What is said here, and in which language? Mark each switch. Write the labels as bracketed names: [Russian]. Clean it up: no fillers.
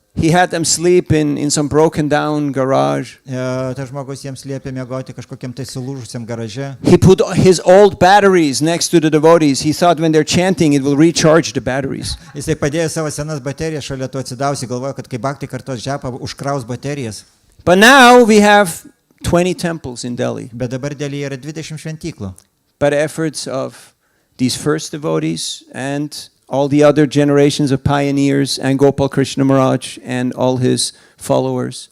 [English] He had them sleep in some broken down garage. [Lithuanian] Tas žmogus jiems liepė miegoti kažkokiam tai sulūžusiam garaže. [English] He put his old batteries next to the devotees. He thought when they're chanting, it will recharge the batteries. [Lithuanian] Jisai padėjo savo senas baterijas šalia to atsidausi, galvojo, kad kai Bhakti kartos džepą užkraus baterijas. [English] But now we have 20 temples in Delhi. [Lithuanian] Bet dabar Delyje yra 20 šventyklų. [English] By the efforts of these first devotees and all the other generations of pioneers and Gopal Krishna Maharaj and all his followers.